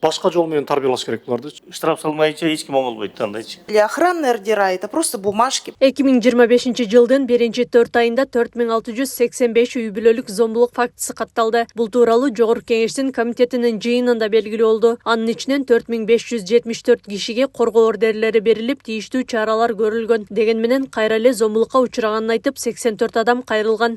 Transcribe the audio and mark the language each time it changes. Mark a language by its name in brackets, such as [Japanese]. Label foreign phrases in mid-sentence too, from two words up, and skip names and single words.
[Kyrgyz] башка жол менен тарбиялаш керек буларды. Штраф салмайынча эч ким оңолбойт андай. [Russian] Для охранные ордера это просто бумажки. [Kyrgyz] 2025 жылдын 1-4 айында 4685 үй бүлөлүк зомбулук фактысы катталды. Бул тууралуу Жогорку Кеңештин комитетинин жыйынында белгилүү болду. Анын ичинен 4574 кишиге коргоо ордерлери берилип, тийиштүү чаралар көрүлгөн. Деген менен кайра эле зомбулукка учураганын айтып, 84 адам кайрылган.